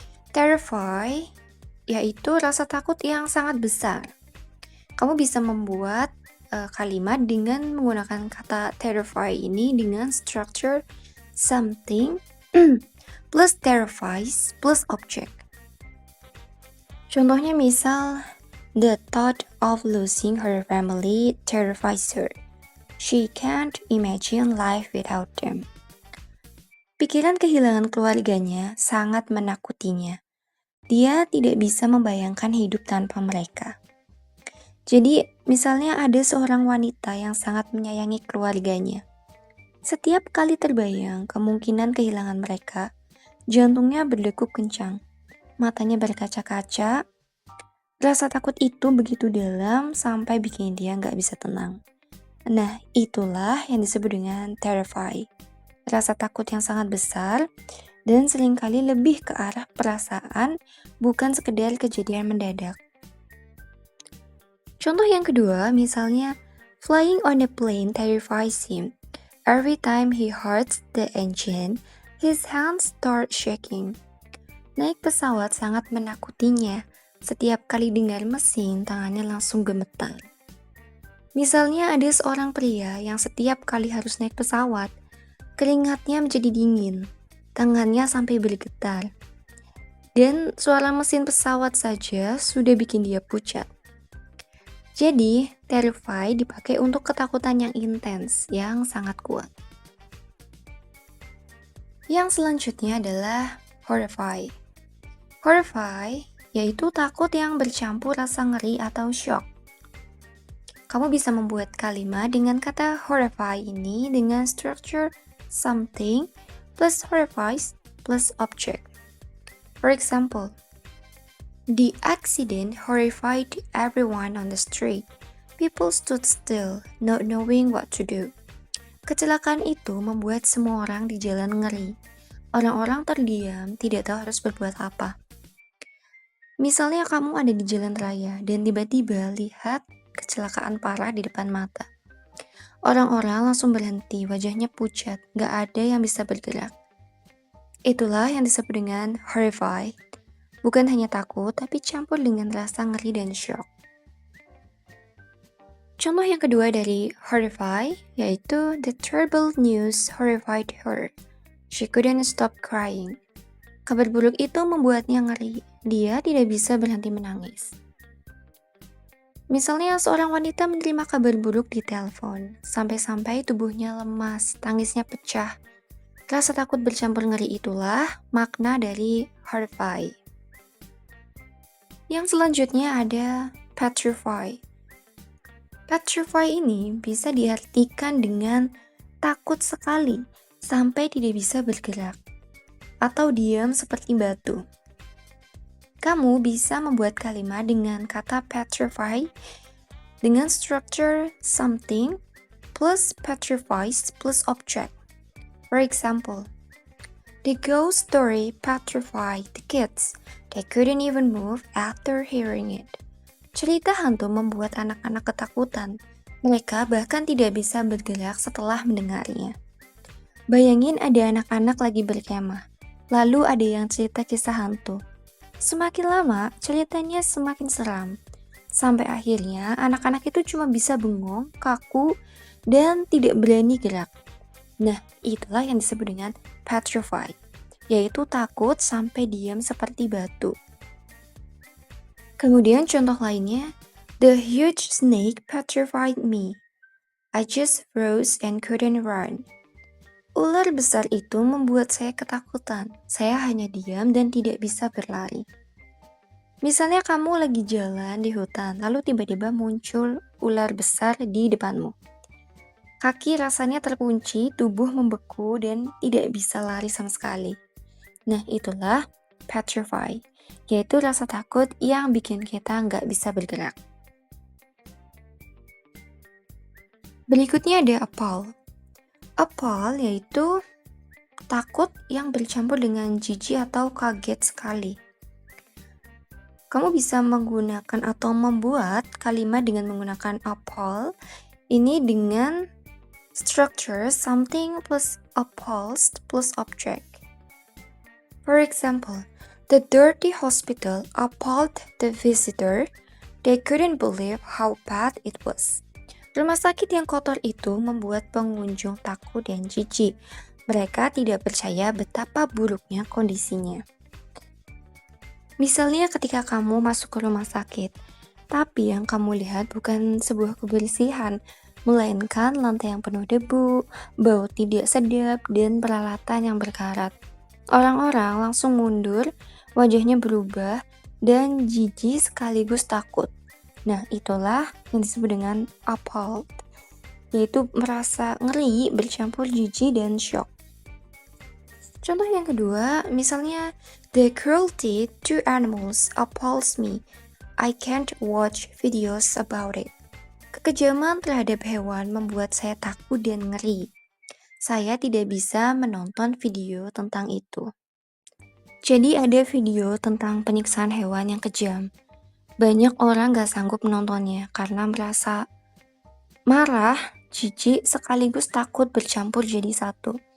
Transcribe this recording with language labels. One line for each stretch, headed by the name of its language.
Indonesian: Terrify yaitu rasa takut yang sangat besar. Kamu bisa membuat kalimat dengan menggunakan kata terrify ini dengan
English: structure something plus terrifies plus object.
Indonesian: Contohnya misal,
English: the thought of losing her family terrifies her. She can't imagine life without them.
Indonesian: Pikiran kehilangan keluarganya sangat menakutinya. Dia tidak bisa membayangkan hidup tanpa mereka. Jadi, misalnya ada seorang wanita yang sangat menyayangi keluarganya. Setiap kali terbayang kemungkinan kehilangan mereka, jantungnya berdegup kencang, matanya berkaca-kaca. Rasa takut itu begitu dalam sampai bikin dia nggak bisa tenang. Nah, itulah yang disebut dengan terrify. Rasa takut yang sangat besar dan seringkali lebih ke arah perasaan, bukan sekedar kejadian mendadak. Contoh yang kedua, misalnya,
English: flying on a plane terrifies him. Every time he hears the engine, his hands start shaking.
Indonesian: Naik pesawat sangat menakutinya. Setiap kali dengar mesin, tangannya langsung gemetar. Misalnya ada seorang pria yang setiap kali harus naik pesawat, keringatnya menjadi dingin, tangannya sampai bergetar. Dan suara mesin pesawat saja sudah bikin dia pucat. Jadi, terrify dipakai untuk ketakutan yang intens, yang sangat kuat. Yang selanjutnya adalah horrify. Horrify yaitu takut yang bercampur rasa ngeri atau shock. Kamu bisa membuat kalimat dengan kata horrify ini dengan
English: structure something plus horrifies plus object. For example, the accident horrified everyone on the street. People stood still, not knowing what to do.
Indonesian: Kecelakaan itu membuat semua orang di jalan ngeri. Orang-orang terdiam, tidak tahu harus berbuat apa. Misalnya kamu ada di jalan raya dan tiba-tiba lihat kecelakaan parah di depan mata. Orang-orang langsung berhenti, wajahnya pucat, gak ada yang bisa bergerak. Itulah yang disebut dengan horrify. Bukan hanya takut, tapi campur dengan rasa ngeri dan shock. Contoh yang kedua dari horrify, yaitu
English: the terrible news horrified her. She couldn't stop crying.
Indonesian: Kabar buruk itu membuatnya ngeri. Dia tidak bisa berhenti menangis. Misalnya seorang wanita menerima kabar buruk di telepon, sampai-sampai tubuhnya lemas, tangisnya pecah. Rasa takut bercampur ngeri itulah makna dari horrify. Yang selanjutnya ada petrify. Petrify ini bisa diartikan dengan takut sekali sampai tidak bisa bergerak. atau diam seperti batu. Kamu bisa membuat kalimat dengan kata petrify dengan
English: structure something plus petrifies plus object. For example, the ghost story petrified the kids. They couldn't even move after hearing it.
Indonesian: Cerita hantu membuat anak-anak ketakutan. Mereka bahkan tidak bisa bergerak setelah mendengarnya. Bayangin ada anak-anak lagi berkemah, lalu ada yang cerita kisah hantu. Semakin lama, ceritanya semakin seram. Sampai akhirnya, anak-anak itu cuma bisa bengong, kaku, dan tidak berani gerak. Nah, itulah yang disebut dengan petrified, yaitu takut sampai diam seperti batu. Kemudian contoh lainnya,
English: the huge snake petrified me. I just froze and couldn't run.
Indonesian: Ular besar itu membuat saya ketakutan. Saya hanya diam dan tidak bisa berlari. Misalnya kamu lagi jalan di hutan, lalu tiba-tiba muncul ular besar di depanmu. Kaki rasanya terkunci, tubuh membeku, dan tidak bisa lari sama sekali. Nah, itulah petrify, yaitu rasa takut yang bikin kita nggak bisa bergerak. Berikutnya ada appall. Appall yaitu takut yang bercampur dengan jijik atau kaget sekali. Kamu bisa menggunakan atau membuat kalimat dengan menggunakan appall ini dengan
English: structure something plus appalled plus object. For example, the dirty hospital appalled the visitor. They couldn't believe how bad it was.
Indonesian: Rumah sakit yang kotor itu membuat pengunjung takut dan jijik. Mereka tidak percaya betapa buruknya kondisinya. Misalnya ketika kamu masuk ke rumah sakit, tapi yang kamu lihat bukan sebuah kebersihan, melainkan lantai yang penuh debu, bau tidak sedap, dan peralatan yang berkarat. Orang-orang langsung mundur, wajahnya berubah, dan jijik sekaligus takut. Nah, itulah yang disebut dengan appalled, yaitu merasa ngeri bercampur jijik dan shock. Contoh yang kedua, misalnya,
English: the cruelty to animals appalls me. I can't watch videos about it.
Indonesian: Kekejaman terhadap hewan membuat saya takut dan ngeri. Saya tidak bisa menonton video tentang itu. Jadi ada video tentang penyiksaan hewan yang kejam. Banyak orang gak sanggup menontonnya karena merasa marah, jijik, sekaligus takut bercampur jadi satu.